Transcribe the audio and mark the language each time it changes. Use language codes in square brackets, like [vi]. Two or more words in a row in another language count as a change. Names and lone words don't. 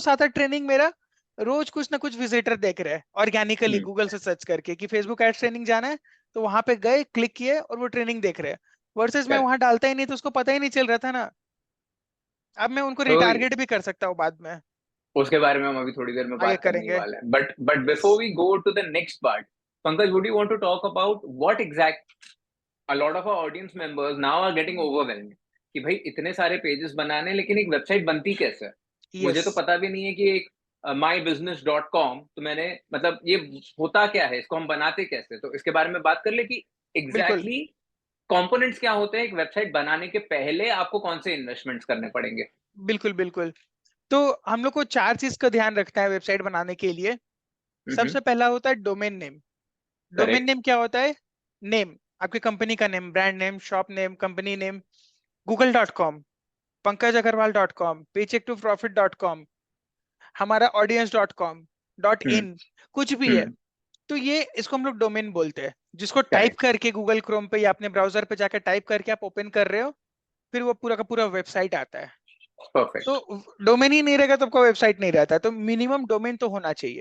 [hi] वो 7 8 ट्रेनिंग मेरा रोज कुछ ना कुछ विजिटर देख रहे हैं ऑर्गेनिकली, हम्म। गूगल से सर्च करके कि [en] Facebook ads training [hi] जाना है। तो वहां पे गए, क्लिक किए और वो ट्रेनिंग देख रहे हैं। वर्सेस मैं करेक्ट। वहां डालता ही नहीं तो उसको पता ही नहीं चल रहा था ना। अब मैं उनको तो रिटारगेट भी कर सकता हूँ बाद में। उसके बारे में हम अभी थोड़ी देर में आगे बात करने ही करेंगे। वाले हैं, बट यस [en] before we go to the next part, Pankaj, would you want to talk about what exact a lot of our audience members now are getting overwhelmed [hi] कि भाई इतने सारे पेजेस बनाने लेकिन एक वेबसाइट बनती कैसे है? मुझे यस तो पता भी नहीं है कि एक mybusiness.com, तो मैंने मतलब ये होता क्या है, इसको हम बनाते कैसे, तो इसके बारे में बात कर ले कि बिल्कुल [en] exactly components [hi] क्या होते हैं एक वेबसाइट बनाने के पहले, आपको कौन से इन्वेस्टमेंट्स करने पड़ेंगे। बिल्कुल बिल्कुल। तो हम लोग को 4 चीज का ध्यान रखना है वेबसाइट बनाने के लिए। सबसे पहला होता है [en] domain name. [hi] डोमेन करेक्ट। नेम क्या होता है? नेम, आपकी कंपनी का नेम, [en] brand name, shop name, company name. [hi] google.com, पंकज अग्रवाल.com, paycheck2profit.com, हमारा audience.com, हम्म। .in, कुछ भी है। हम्म। तो ये इसको हम लोग डोमेन बोलते हैं, जिसको टाइप करेक्ट। करके गूगल क्रोम पे या अपने ब्राउजर पे जाकर टाइप करके आप ओपन कर रहे हो, फिर वो पूरा का पूरा वेबसाइट आता है। परफेक्ट। तो डोमेन ही नहीं रहेगा तो आपका वेबसाइट नहीं रहता। तो [en] minimum domain [hi] तो होना चाहिए,